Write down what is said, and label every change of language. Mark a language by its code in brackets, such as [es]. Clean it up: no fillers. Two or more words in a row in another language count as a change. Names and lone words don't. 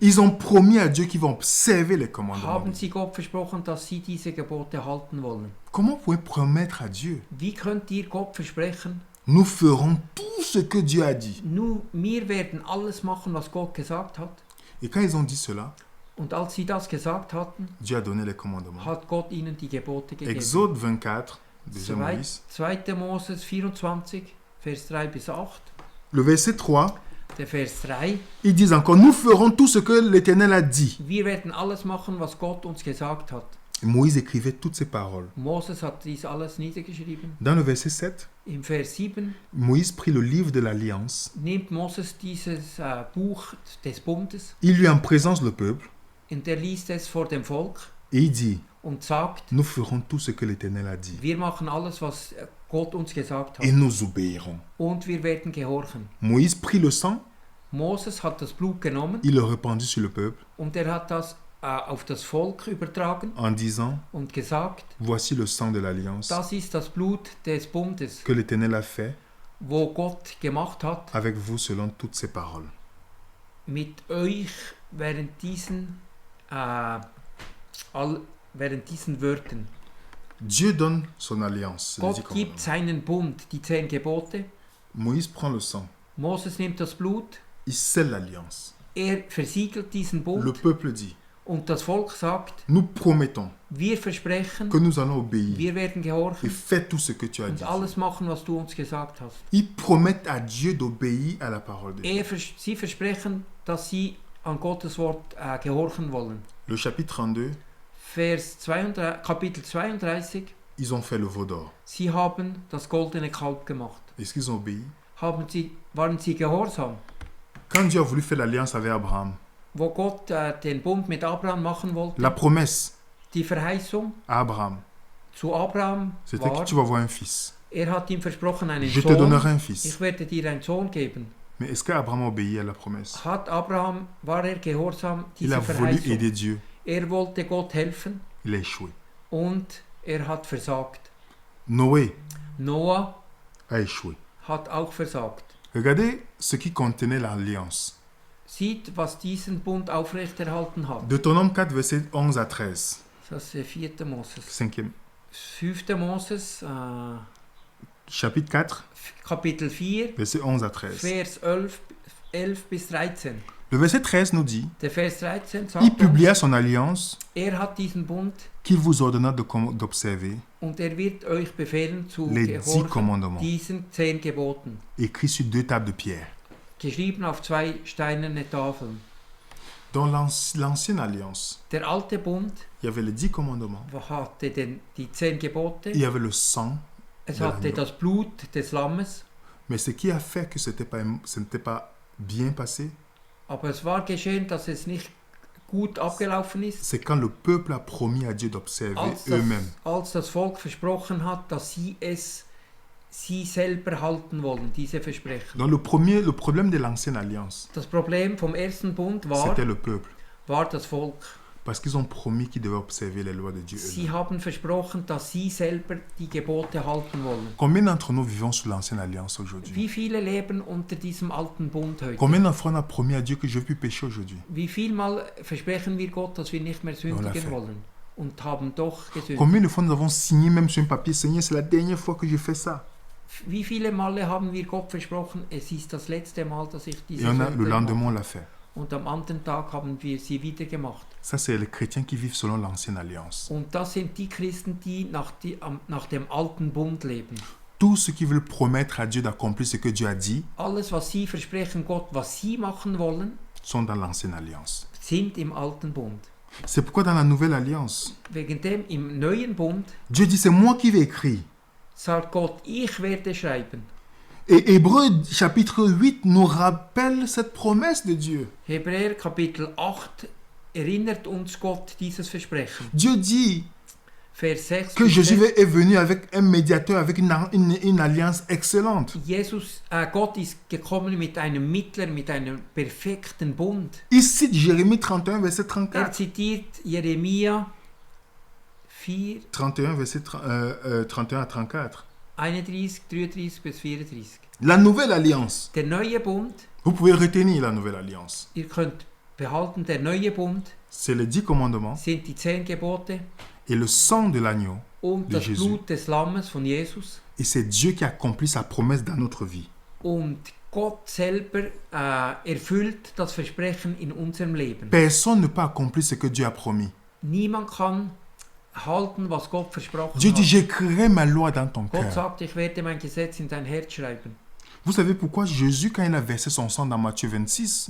[fr] ils ont promis à Dieu qu'ils vont observer les commandements. [de] haben sie Gott versprochen, dass sie diese Gebote halten wollen. [fr] Comment vous pouvez promettre à Dieu? [de] Wie könnt ihr Gott versprechen? [fr] Nous ferons tout ce que Dieu a dit. [de] Wir werden alles machen, was Gott gesagt hat. [fr] Et quand ils ont dit cela, [de] Und als sie das gesagt hatten, [fr] Dieu a donné les commandements. [de] hat Gott ihnen die Gebote gegeben. [fr] Exode 24, de Moïse. [de] 2. Moses 24, Vers 3 bis 8. [fr] Le verset 3, [de] Der Vers 3. [fr] ils disent encore, nous ferons tout ce que l'Éternel a dit. [de] Wir werden alles machen, was Gott uns gesagt hat. [fr] Et Moïse écrivait toutes ces paroles. [de] Moses hat dies alles niedergeschrieben. [fr] Dans le verset 7, [de] Im Vers 7 [fr] Moïse prit le livre de l'Alliance. [de] nimmt Moses dieses Buch des Bundes [fr] Il lut en présence le peuple [de] und er liest es vor dem Volk [fr] et il dit, [de] und sagt, [fr] nous ferons tout ce que l'Éternel a dit. [de] wir machen alles, was Gott uns gesagt hat. [fr] Et nous obéirons. [de] Und wir werden gehorchen. [fr] Moïse prit le sang, [de] Moses hat das Blut genommen [fr] il le répandit sur le peuple [de] und er hat das auf das Volk übertragen [fr] en disant, [de] und gesagt, [fr] voici le sang de l'Alliance [de] das ist das Blut des Bundes, [fr] que l'Éternel a fait [de] wo Gott gemacht hat [fr] avec vous selon toutes ses paroles. [de] mit euch während diesen Wörtern. [fr] Dieu donne son alliance. les 10 [de] Gott gibt [fr] commandements. [de] seinen Bund, die 10 Gebote. [fr] Moïse prend le sang, [de] Moses nimmt das Blut, [fr] il scelle l'alliance. [de] er versiegelt diesen [fr] Le [de] Bund [fr] peuple dit, [de] und das Volk sagt, [fr] nous promettons [de] wir versprechen, [fr] que nous allons obéir [de] wir werden [fr] et [de] gehorchen [fr] faire tout ce que tu as dit. [de] und alles machen, was du uns gesagt hast. [fr] Ils promettent à Dieu d'obéir à la parole de Dieu. [de] Sie versprechen, dass sie an Gottes Wort gehorchen wollen. [fr] Le chapitre 32, [de] Kapitel 32, [fr] ils ont fait le veau d'or. [de] sie haben das goldene Kalb gemacht. [fr] Est-ce qu'ils ont obéi? [de] Waren sie gehorsam? [fr] Quand Dieu a voulu faire l'alliance avec Abraham, [de] Wo Gott den Bund mit Abraham machen wollte, [fr] la promesse [de] die Verheißung [fr] à Abraham, [de] zu Abraham [fr] c'était que [de] war, [fr] tu vas avoir un fils. [de] hat ihm versprochen, einen [fr] Je te [de] Sohn, [fr] donnerai un fils. [de] ich werde dir einen Sohn geben. [fr] Mais est-ce qu'Abraham a obéi à la promesse? [de] War er gehorsam [fr] Il a [de] dieser [fr] voulu [de] Verheißung? [fr] aider Dieu. [de] Er wollte Gott helfen [fr] Il a échoué. [de] und er hat versagt. [fr] Noé [de] Noah [fr] a échoué. [de] hat auch versagt. [fr] Regardez ce qui contenait l'alliance. [de] Sieht, was diesen Bund aufrechterhalten hat. [fr] Deutéronome 4, verset 11 à 13. [de] Das ist 4. Moses. [fr] 5e. [de] 5. Moses, [fr] Chapitre 4, [de] Kapitel 4, [fr] verset 11 à 13. [de] Vers 11 bis 13. [fr] Le verset 13 nous dit, [de] Der Vers 13 [fr] il [de] sagt uns, [fr] publia son alliance [de] hat diesen Bund [fr] qu'il vous ordonna d'observer, [de] und wird euch befehlen zu [fr] les 10 [de] gehorchen [fr] commandements, [de] diesen 10 Geboten. [fr] écrits sur 2 tables de pierre. [de] Geschrieben auf 2 steinerne Tafeln. [fr] Dans l'ancienne alliance, [de] Der alte Bund [fr] il y avait les 10 commandements, [de] hatte die 10 Gebote. [fr] il y avait le sang, [de] Es hatte das Blut des Lammes. [fr] mais ce qui a fait que ce n'était pas bien passé, [de] Aber es war geschehen, dass es nicht gut abgelaufen ist, [fr] c'est quand le peuple a promis à Dieu d'observer eux-mêmes. [de] als das Volk versprochen hat, dass sie selber halten wollen, diese Versprechen. [fr] Donc le problème de l'ancienne alliance, [de] Das Problem vom ersten Bund [fr] c'était le peuple. [de] war das Volk. [fr] Parce qu'ils ont promis qu'ils devaient observer les lois de Dieu [de] Sie [fr] eux-mêmes. [de] haben versprochen, dass sie selber die Gebote halten wollen. [fr] Combien d'entre nous vivons sous l'ancienne alliance aujourd'hui? [de] Wie viele leben unter diesem alten Bund heute? [fr] Combien d'entre nous on a promis à Dieu que je ne veux plus pécher aujourd'hui? [de] Wie viel Mal versprechen wir Gott, dass wir nicht mehr sündigen wollen? Und haben doch gesündigt. [fr] Combien de fois nous avons signé même sur un papier, Seigneur, c'est la dernière fois que je fais ça? [de] Wie viele Male haben wir Gott versprochen, es ist das letzte Mal, dass ich [fr] Et [de] diese [fr] le [de] Sünde mache? [fr] lendemain, on l'a fait. [de] und am anderen Tag haben wir sie wieder gemacht. [fr] Ça, c'est les chrétiens qui vivent selon l'ancienne alliance. [de] Und das sind die Christen, die nach dem alten Bund leben. [fr] Tous ceux qui veulent promettre à Dieu d'accomplir ce que Dieu a dit [de] Alles, was sie versprechen Gott, was sie machen wollen, [fr] sont dans l'ancienne alliance. [de] sind im alten Bund. [fr] C'est pourquoi dans la nouvelle alliance, [de] Wegen dem im neuen Bund [fr] Dieu dit c'est moi qui vais écrire. [de] sagt Gott, ich werde schreiben. [fr] Et Hébreux chapitre 8 nous rappelle cette promesse de Dieu. [de] Hebräer Kapitel 8 erinnert uns Gott dieses Versprechen. [fr] Dieu dit [de] Vers 6 [fr] que [de] bis [fr] Jésus [de] 6. [fr] est venu avec un médiateur, avec une alliance excellente. [de] Gott ist gekommen mit einem Mittler, mit einem perfekten Bund. [fr] Il cite Jérémie 31, verset 34. [de] Zitiert Jeremia 4, 31, [fr] verset 31 à 34. [de] 31, 33 bis 34. [fr] La nouvelle alliance. [de] Der neue Bund, [fr] Vous pouvez retenir la nouvelle alliance. [de] ihr könnt behalten, der neue Bund [fr] C'est les 10 commandements [de] sind die 10 Gebote [fr] et le sang de l'agneau. [de] und [fr] de [de] das [fr] Jésus. [de] Blut des Lammes von Jesus. [fr] Et c'est Dieu qui accomplit sa promesse dans notre vie. [de] Und Gott selber erfüllt das Versprechen in unserem Leben. [fr] Personne ne peut accomplir ce que Dieu a promis. [de] Niemand kann halten, was Gott versprochen [fr] Dieu dit, [de] hat. [fr] j'écrirai ma loi dans ton [de] Gott [fr] cœur. [de] sagt, ich werde mein Gesetz in dein Herz schreiben. [fr] Vous savez pourquoi Jésus, quand il a versé son sang dans Matthieu 26,